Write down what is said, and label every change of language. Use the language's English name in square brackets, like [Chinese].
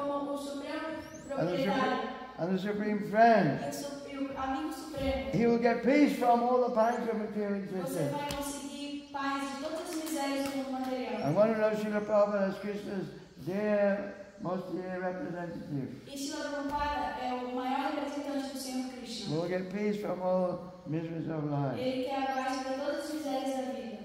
[Portuguese] como o supremo proprietário [English] and the supreme friend, [Portuguese] e o amigo supremo, [English] he will get peace from all the pangs of material [Portuguese] você [English] existence. [Portuguese] vai conseguir paz de todas as misérias do mundo material. [English] And one who knows Srila Prabhupada as Krishna's dear, most dear representative, [Portuguese] E Srila Prabhupada é o maior representante do Senhor Krishna. [English] will get peace from all miseries of life. [Portuguese] Ele quer a paz para todas as misérias da vida.